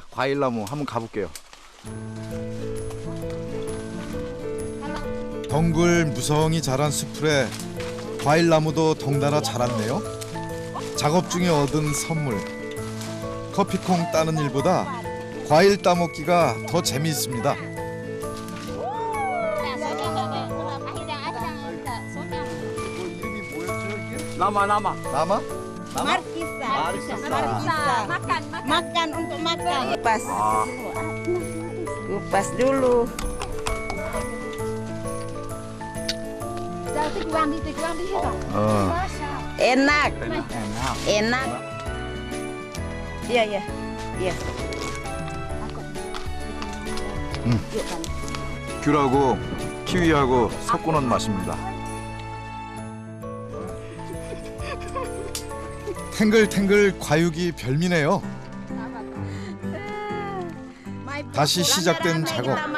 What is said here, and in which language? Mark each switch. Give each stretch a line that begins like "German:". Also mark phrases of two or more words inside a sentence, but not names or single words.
Korean: 과일나무 한번 가볼게요. 덩굴 무성히 자란 수풀에 과일나무도 덩달아 자랐네요. 작업 중에 얻은 선물. 커피콩 따는 일보다 과일 따먹기가 더 재미있습니다.
Indonesian: Nama.
Korean: 나마?
Indonesian: Markisa. Makan untuk makan. Kupas. Kupas dulu. Enak. Enak. Iya.
Korean: 귤하고 키위하고 섞어놓은 맛입니다. 탱글탱글 과육이 별미네요. 다시 시작된 작업.